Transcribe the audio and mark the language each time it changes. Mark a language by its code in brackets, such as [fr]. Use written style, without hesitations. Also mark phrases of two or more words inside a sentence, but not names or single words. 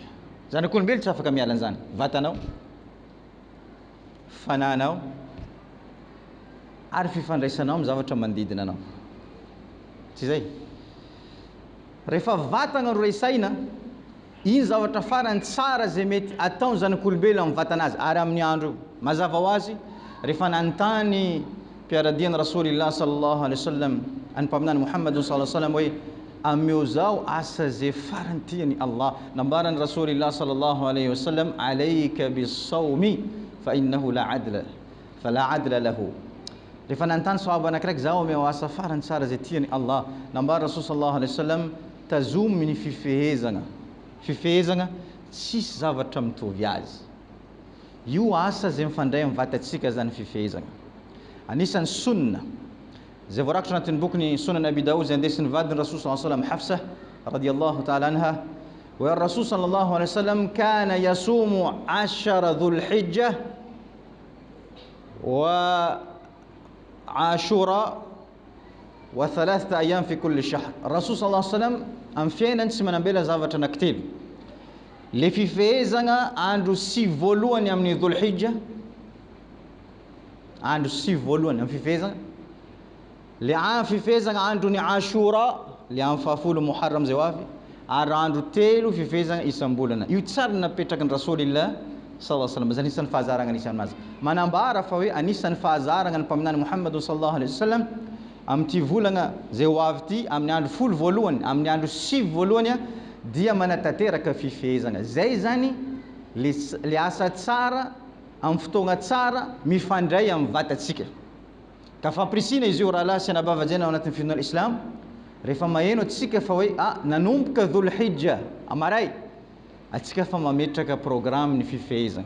[mg] Zanak'olombelona tsy afaka miala an'izany: vatanao, fanahinao, ary fifandraisanao amin'ny zavatra manodidina anao. Tsy zay? Rehefa vatagna no resaina, iny zavatra farany tsara zay mety ataony zanak'olombelona amin'ny vatanazy ary amin'ny andro. Mazava ho azy, rehefa nanontany mpiaradian'i Rasulillah [ar] صلى الله عليه وسلم [mg] any mpaminany Muhammad [ar] صلى الله عليه وسلم [mg] hoe ameo zao asa zay farany tiany Allah, nambarany Rasulillah [ar] صلى الله عليه وسلم عليك بالصوم فإنه لا عدل له. [mg] Rehefa nanontany sahaba anakiraiky, zao ameo asa farany tsara zay tiany Allah, nambara [ar] رسول صلى الله عليه وسلم [mg] tazomy ny fifehezana. Fifehezana tsisy zavatra mitovy azy. Io asa zay mifandray amin'ny vatatsika zany fifehezana. Anisan'ny sunna zay voarakitra anatin'ny bokyny Sunan Abi Daoud zay andesin'ny vadiny [ar] رسول صلى الله عليه وسلم Hafsa رضي الله تعالى عنها ورسول صلى الله عليه وسلم كان يصوم 10 ذي الحجة وعاشوراء و3 أيام في كل شهر. رسول صلى الله عليه وسلم [mg] amin'ny fiainany tsy manambela zavatra anankitelo: le fifehezana andro 6 voalohany amin'ny Dhul-Hijja, andro 6 voalohany amin'ny fifehezana, le fifehezana andro ny Ashura, le amin'ny fahafolo Muharram zay ho avy, ary andro 3 fifehezana isam-bolana. Io tsara napetraky ny Rasulillah [ar] صلى الله عليه وسلم, [mg] zany anisan'ny fahazarana anisany azy. Manambara fa hoe anisan'ny fahazarana ny mpaminany Muhammad [ar] صلى الله عليه وسلم [mg] amin'ity volana zay ho avy ty, amin'ny andro folo voalohany, amin'ny andro 6 voalohany dia manatanteraka fifehezana. Zay zany le asa tsara amin'ny fotoagna tsara mifandray amin'ny vatatsika. Ka fampirisina izy io raha lahy sy anabavajena ao anatin'ny finoana Islam rehefa maheno atsika fa hoe nanomboka Dhulhijja amaray, atsika fa mametraka programme ny fifehezana.